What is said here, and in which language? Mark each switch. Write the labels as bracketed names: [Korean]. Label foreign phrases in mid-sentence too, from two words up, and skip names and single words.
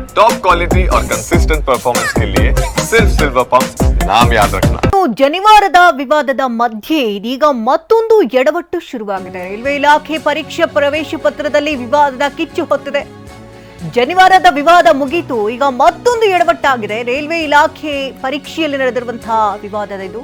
[English] top quality [Hindi] और [English] consistent performance [Hindi] के लिए सिर्फ सिल्वर पंप नाम याद रखना। [Kannada] ಜನಿವಾರದ ವಿವಾದದ ಮಧ್ಯೆ ಇದೀಗ ಮತ್ತೊಂದು ಎಡವಟ್ಟು ಶುರುವಾಗಿದೆ. ರೈಲ್ವೆ ಇಲಾಖೆ ಪರೀಕ್ಷಾ ಪ್ರವೇಶ ಪತ್ರದಲ್ಲಿ ವಿವಾದದ ಕಿಚ್ಚು ಹೊತ್ತಿದೆ. ಜನಿವಾರದ ವಿವಾದ ಮುಗಿತು, ಈಗ ಮತ್ತೊಂದು ಎಡವಟ್ಟಾಗಿದೆ. ರೈಲ್ವೆ ಇಲಾಖೆ ಪರೀಕ್ಷೆಯಲ್ಲಿ ನಡೆದಿರುವಂತಹ ವಿವಾದದ ಇದು.